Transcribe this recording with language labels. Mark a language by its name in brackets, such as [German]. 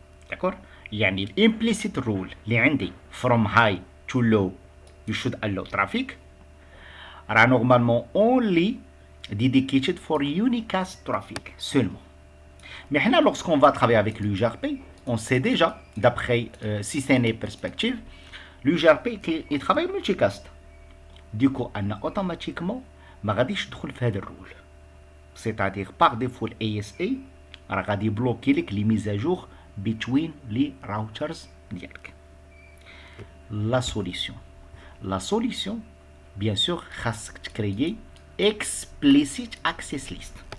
[English] d'accord يعني implicit rule اللي عندي from high to low you should allow traffic راه [French] normalement [English] only dedicated for unicast traffic [French] seulement. mais [Arabic] حنا [French] lorsqu'on va travailler avec l'UGRP on sait déjà d'après CCNA perspective l'UGRP il travaille multicast. du coup [Arabic] أنا automatiquement ما غاديش ندخل في هذا الرول. [French] c'est-à-dire par défaut [Arabic] ASA راه غادي يبلوكي لك لي ميزاجور between لي راوترز ديالك. [French] la solution bien sûr [Arabic] خاصك تكريي [French] explicit access list.